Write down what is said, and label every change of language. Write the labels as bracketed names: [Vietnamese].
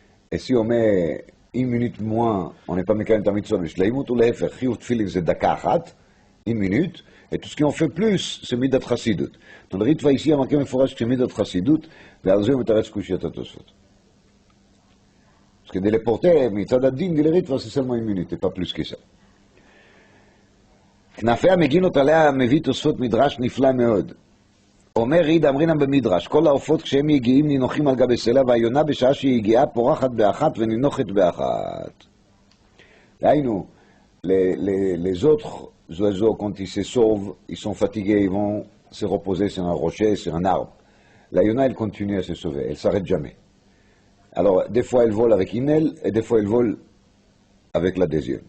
[French] Et si on met une minute moins, on n'est pas mécanique à mitzvah, mais shleimut ou lehefech, chiyuv tefilin c'est daka achat, une minute, et tout ce qui en fait plus, c'est midat chassidut. Dans le ritva ici, il y a marqué meforach que c'est midat chassidut, et al zeh metaretz kushiat atosfot. Parce que de les porter, mitzad ad-din, de les ritva, c'est seulement une minute, et pas plus que ça. [Hebrew] כנפי המגינות עליה מביא תוספות מדרש נפלא מאוד. אומר ריד אמרינם במדרש, כל העופות כשהם יגיעים נינוחים על גבי סלע, והיונה בשעה שהיא הגיעה פורחת באחת ונינוחת באחת. [French] דהיינו, les autres oiseaux, quand ils se sauvent, ils sont fatigués, ils vont se reposer sur un rocher, sur un arbre. La yona, elle continue à se sauver, elle ne s'arrête jamais. Alors, des fois, elle vole avec une aile, et des fois, elle vole avec la deuxième.